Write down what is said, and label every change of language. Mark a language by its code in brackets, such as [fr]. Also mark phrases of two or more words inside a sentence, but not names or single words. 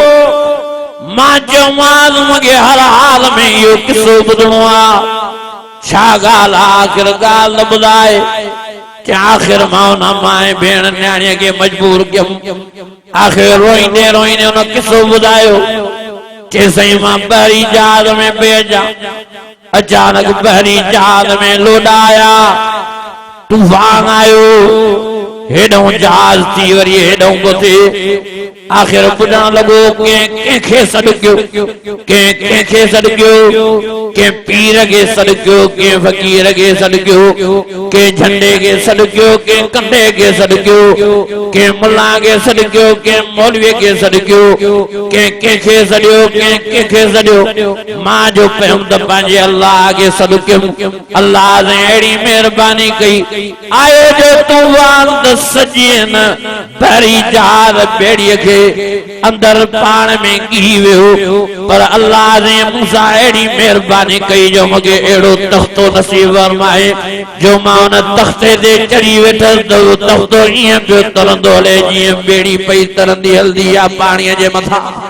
[sd] मां चयोमांसि मूंखे हर हाल में इहो किस्सो ॿुधणो आहे छा ॻाल्हि आहे आख़िर ॻाल्हि न ॿुधाए कि आखिर मां उन माए भेण न्याणीअ खे मजबूर कयमि आखिर रोईंदे रोईंदे उन किस्सो ॿुधायो कि साईं मां बहरी जहाज में बेजा अचानक बहरी जहाज में लोॾाया तूफान आयो हेॾों जहाज थी वरी हेॾों ॿुधे आखिर ॿुधण लॻो कंहिंखे सॾु कयो कंहिंखे सॾु कयो के पीर के सॾु कयो के फ़कीर के सॾु कयो के झंडे के सॾु कयो के कंडे के सॾु कयो के मुल्ला के सॾु कयो के मौलवी के सॾु कयो के कंहिंखे सॾियो कंहिंखे सॾियो मां जो पियुमि त पंहिंजे अल्लाह खे सॾु कयुमि अल्लाह ने अहिड़ी महिरबानी कई आयो जो तूफान त सॼे न भरी जहाज ॿेड़ीअ खे अंदर पाण में गिरी वियो पर अल्लाह ने मूंसां अहिड़ी महिरबानी कई जो मूंखे अहिड़ो तख़्तो नसीब फरमाए जो मां उन तख़्ते ते चढ़ी वेठसि त उहो तख़्तो ईअं पियो तरंदो हले जीअं ॿेड़ी पई तरंदी हलंदी आहे पाणीअ जे मथां